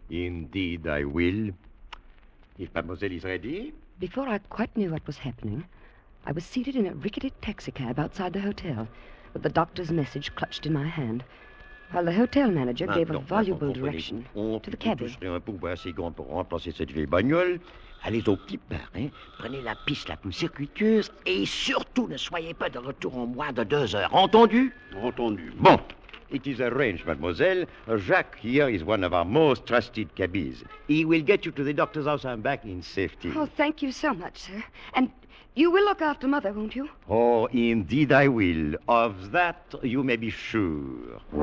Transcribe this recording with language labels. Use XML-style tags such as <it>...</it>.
<en>Indeed, I will. If mademoiselle is ready. Before I quite knew what was happening, I was seated in a rickety taxicab outside the hotel, with the doctor's message clutched in my hand, while the hotel manager gave a voluble direction to the cabby.</en> <fr>Un pouvoir assez grand pour remplacer cette vieille bagnole. Allez au petit bar, hein? Prenez la piste la plus circuiteuse et surtout ne soyez pas de retour en moins de 2 heures. Entendu? Entendu.</fr> <en>Bon. It is arranged, mademoiselle. Jacques here is one of our most trusted cabbies. He will get you to the doctor's house and back in safety. Oh, thank you so much, sir. And you will look after Mother, won't you? Oh, indeed I will. Of that you may be sure.</en>